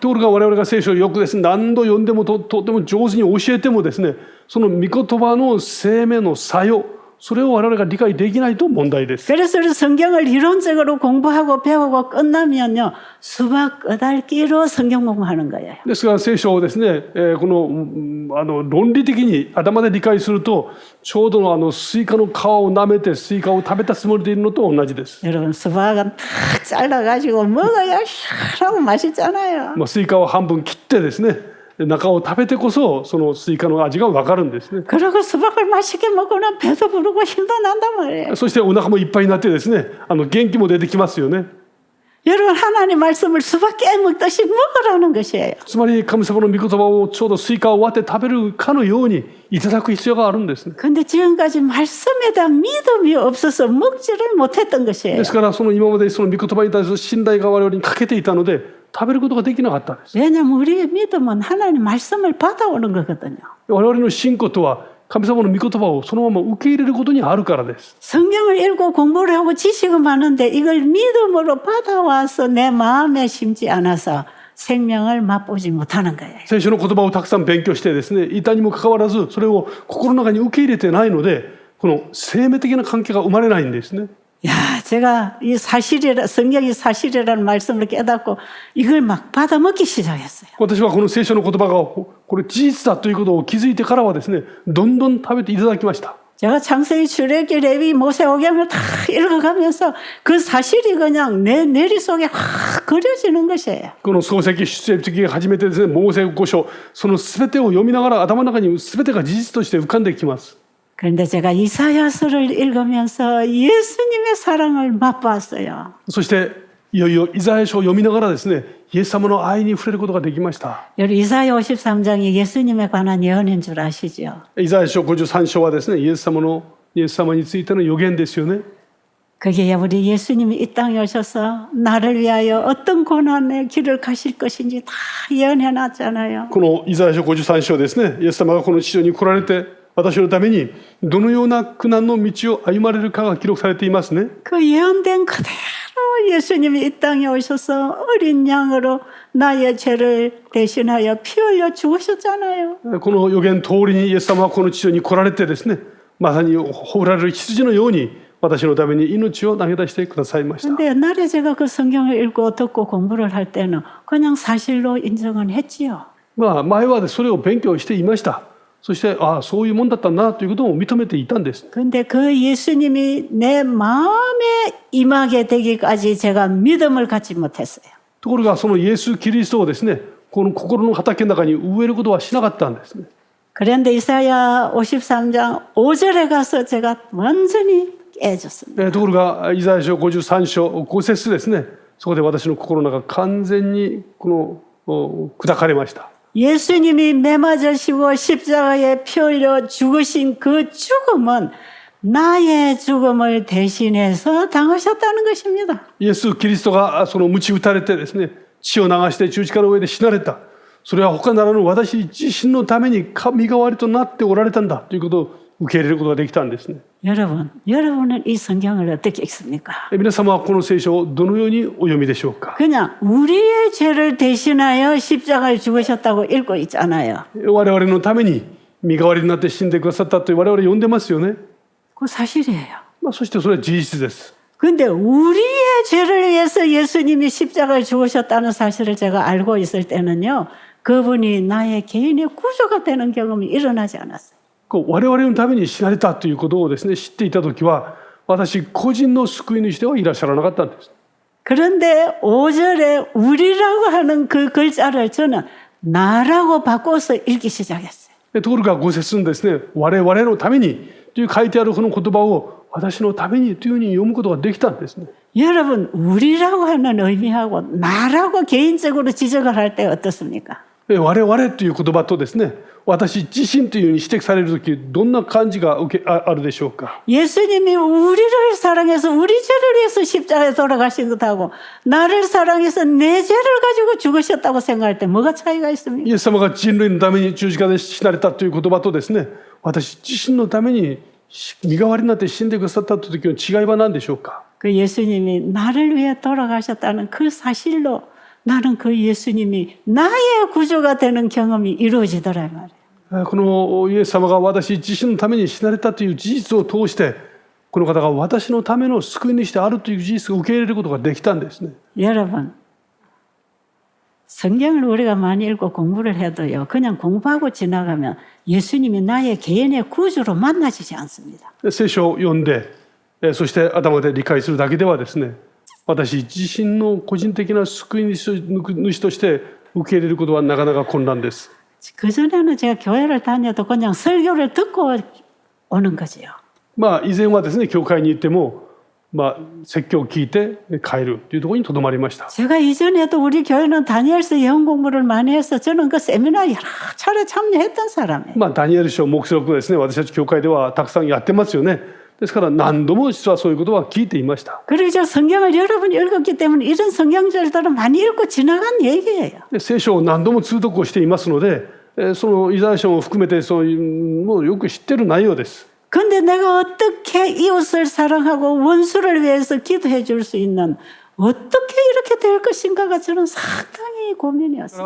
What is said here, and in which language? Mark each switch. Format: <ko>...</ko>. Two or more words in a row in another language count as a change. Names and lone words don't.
<ja>ところが我々が聖書をよくですね、何度読んでもとても上手に教えてもですね、その御言葉の生命の作用、それを我々が理解できないと問題です。</ja> <ko>그래서 성경을 이론적으로 공부하고 배우고 끝나면요 수박 끄달기로 성경 공부하는 거예요.</ko> <ja>ですから聖書をですね、この論理的に頭で理解すると、ちょうどのスイカの皮を舐めてスイカを食べたつもりでいるのと同じです。</ja> <ko>여러분 수박은 탁 잘라가지고 먹어야 시원하고 맛있잖아요.</ko> <ja>スイカを半分切ってですね、中を食べてこそそのスイカの味が分かるんですね。</ja> <ko>그리고 수박을 맛있게 먹으면 배도 부르고 힘도 난단 말이에요.</ko> <ja>そしてお腹もいっぱいになってですね、元気も出てきますよね。</ja> <ko>여러분 하나님 말씀을 수박 깨먹듯이 먹으라는 것이에요.</ko> <ja>つまり神様の御言葉をちょうどスイカを割って食べるかのようにいただく必要があるんですね。</ja> <ko>근데 지금까지 말씀에 대한 믿음이 없어서 먹지를 못했던 것이에요.</ko> <ja>ですからその今までその御言葉に対する信頼が我々に欠けていたので食べることができなかったんです。</ja> <ko>왜냐하면 우리의 믿음은 하나님 말씀을 받아오는 거거든요.</ko> <ja>我々の信仰とは神様の御言葉をそのまま受け入れることにあるからです。</ja> <ko>성경을 읽고 공부를 하고 지식은 많은데 이걸 믿음으로 받아와서 내 마음에 심지 않아서 생명을 맛보지 못하는 거예요.</ko> <ja>聖書の言葉をたくさん勉強してですね、いたにもかかわらずそれを心の中に受け入れてないので、この生命的な関係が生まれないんですね。</ja> <ko>야, 제가 이 성경이 사실이라는 말씀을 깨닫고 이걸 막 받아먹기 시작했어요.</ko> <ja>私はこの聖書の言葉がこれ事実だということを気づいてからはですね、どんどん食べていただきました。</ja> <ko>제가 창세기, 출애굽기, 레위, 모세오경을 다 읽어가면서 그 사실이 그냥 내 내리 속에 확 그려지는 것이에요.</ko> <ja>この創世記出エジプト記が初めてですね、モーセ五書、その全てを読みながら頭の中に全てが事実として浮かんできます。</ja> <ko>그런데 제가 이사야서를 읽으면서 예수님의 사랑을 맛봤어요.</ko> <ja>そしていよいよイザヤ書を読みながらですね、イエス様の愛に触れることができました。</ja> <ko>여기 이사야 53장이 예수님에 관한 예언인 줄 아시죠?</ko> <ja>イザヤ書53章はですね、イエス様についての予言ですよね。</ja> <ko>그게 우리 예수님이 이 땅에 오셔서 나를 위하여 어떤 고난의 길을 가실 것인지 다 예언해 놨잖아요.</ko> <ja>このイザヤ書53章ですね、イエス様がこの地上に来られて私のためにどのような苦難の道を歩まれるかが記録されていますね。</ja> <ko>그 예언된 그대로 예수님이 이 땅에 오셔서 어린 양으로 나의 죄를 대신하여 피 흘려 죽으셨잖아요.</ko> <ja>この予言通りにイエス様はこの地上に来られてですね、まさにほられる羊のように私のために命を投げ出してくださいました。</ja> <ko>근데 옛날에 제가 그 성경을 읽고 듣고 공부를 할 때는 그냥 사실로 인정은 했지요.</ko> <ja>まあ前はそれを勉強していました。そしてそういうもんだったんだなということを認めていたんです。</ja> <ko>근데 그 예수님이 내 마음에 임하게 되기까지 제가 믿음을 갖지 못했어요.</ko> <ja>ところがそのイエス・キリストをですね、この心の畑の中に植えることはしなかったんですね。</ja> <ko>그런데 이사야 53장 5절에 가서 제가 완전히 깨졌습니다.</ko> <ja>ところがイザヤ書53章5節ですね、そこで私の心の中完全に砕かれました。</ja> <ko>예수님이 매맞으시고 십자가에 피 흘려 죽으신 그 죽음은 나의 죽음을 대신해서 당하셨다는 것입니다.</ko> <ja>イエス・キリストがその鞭打たれてですね、血を流して十字架の上で死なれた。それは他ならぬ私自身のために身代わりとなっておられたんだということを受け入れることができたんですね。</ja> <ko>여러분은 이 성경을 어떻게 읽습니까?</ko> <ja>皆様はこの聖書をどのようにお読みでしょうか。</ja> <ko>그냥 우리의 죄를 대신하여 십자가에 죽으셨다고 읽고 있잖아요.</ko> <ja>我々のために身代わりになって死んでくださったと我々読んでますよね。</ja> <ko>그거 사실이에요.</ko> <ja>そしてそれは事実です。</ja> <ko>근데 우리의 죄를 위해서 예수님이 십자가에 죽으셨다는 사실을 제가 알고 있을 때는요. 그분이 나의 개인의 구조가 되는 경험이 일어나지 않았어요.</ko> <ja>我々のために死なれたということをですね、知っていたときは私個人の救い主ではいらっしゃらなかったんです。</ja> <ko>그런데 5절에 우리라고 하는 그 글자를 저는 나라고 바꿔서 읽기 시작했어요.</ko> <ja>ところが5節のですね、我々のためにという書いてあるこの言葉を私のためにというふうに読むことができたんですね。</ja> <ko>여러분 우리라고 하는 의미하고 나라고 개인적으로 지적을 할 때 어떻습니까?</ko> <ja>我々という言葉とですね、私自身というふうに指摘されるときどんな感じがあるでしょうか。</ja> <ko>예수님이 우리를 사랑해서 우리 죄를 위해서 십자가에 돌아가신 것하고 나를 사랑해서 내 죄를 가지고 죽으셨다고 생각할 때 뭐가 차이가 있습니까?</ko> <ja>イエス様が人類のために十字架で死なれたという言葉とですね、私自身のために身代わりになって死んでくださったという時の違いは何でしょうか。</ja> <ko>그 예수님이 나를 위해 돌아가셨다는 그 사실로 나는 그 예수님이 나의 구조가 되는 경험이 이루어지더라 말이에요.</ko> <ja>このイエス様が私自身のために死なれたという事実を通してこの方が私のための救い主であるという事実を受け入れることができたんですね。</ja> <ko>여러분 성경을 우리가 많이 읽고 공부를 해도요. 그냥 공부하고 지나가면 예수님이 나의 개인의 구주로 만나지지 않습니다.</ko> <ja>聖書を読んでそして頭で理解するだけではですね、私自身の個人的な救い主として受け入れることはなかなか困難です。</ja> <ko>그전에는 제가 교회를 다녀도 그냥 설교를 듣고 오는 거지요.</ko> <ja>以前はですね、教会に行っても説教を聞いて帰るというところにとどまりました。</ja> <ko>제가 이전에도 우리 교회는 다니엘서 예언 공부를 많이 해서 저는 그 세미나 여러 차례 참여했던 사람이에요.</ko> <ja>ダニエル書黙示録ですね、私たち教会ではたくさんやってますよね。ですから何度も実はそういうことは聞いていました。</ja> <ko>그리고 저 성경을 여러분이 읽었기 때문에 이런 성경절들은 많이 읽고 지나간 얘기예요.</ko> <ja>聖書を何度も通読をしていますので、そのイザヤ書も含めてもうよく知っている内容です。</ja> <ko>근데 내가 어떻게 이웃을 사랑하고 원수를 위해서 기도해 줄 수 있는 어떻게 이렇게 될 것인가가 저는 상당히 고민이었어요.</ko>